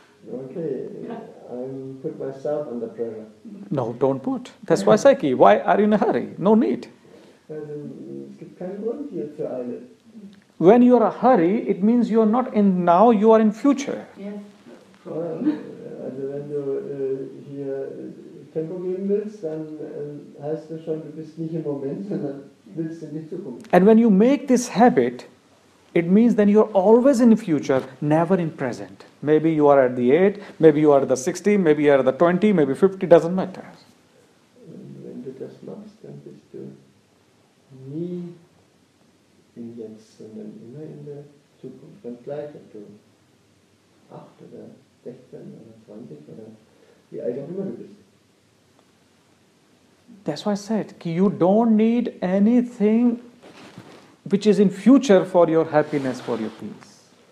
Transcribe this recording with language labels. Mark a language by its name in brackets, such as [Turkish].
[English] okay, I put myself under pressure. No, don't put. That's why Psyche. Why are you in a hurry? No need. [German] Also, es gibt keinen Grund hier für eine. [English] When you are in a hurry, it means you are not in now, you are in future. Yes. [German] Also wenn du hier Tempo geben willst, dann heißt das schon, du bist nicht im Moment, sondern willst in die Zukunft. [English] And when you make this habit, it means then you're always in the future, never in present. Maybe you are at the 8, maybe you are at the 60, maybe you are at the 20, maybe 50, doesn't matter. [German] Und wenn du das machst, dann bist du nie im Jetzt, sondern immer in der Zukunft. Ganz gleich, ob du 8 oder 16 oder 20 oder wie alt auch immer du bist. [English] That's why I said, you don't need anything which is in future for your happiness, for your peace.